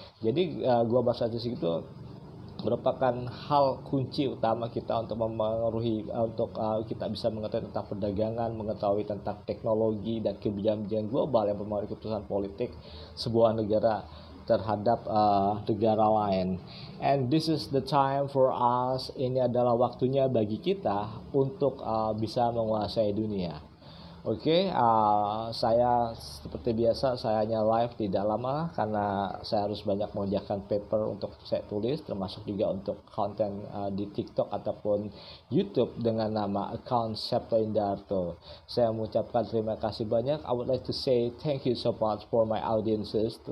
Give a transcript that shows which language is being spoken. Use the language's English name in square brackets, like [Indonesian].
[Indonesian] Jadi global strategy itu merupakan hal kunci utama kita untuk memengaruhi, untuk kita bisa mengetahui tentang perdagangan, mengetahui tentang teknologi dan kebijakan global yang mempengaruhi keputusan politik sebuah negara terhadap negara lain. [English] And this is the time for us. [Indonesian] Ini adalah waktunya bagi kita untuk bisa menguasai dunia. Oke, saya seperti biasa, saya hanya live tidak lama karena saya harus banyak mengerjakan paper untuk saya tulis, termasuk juga untuk konten di TikTok ataupun YouTube dengan nama account Septin Darto. Saya mengucapkan terima kasih banyak. [English] I would like to say thank you so much for my audiences.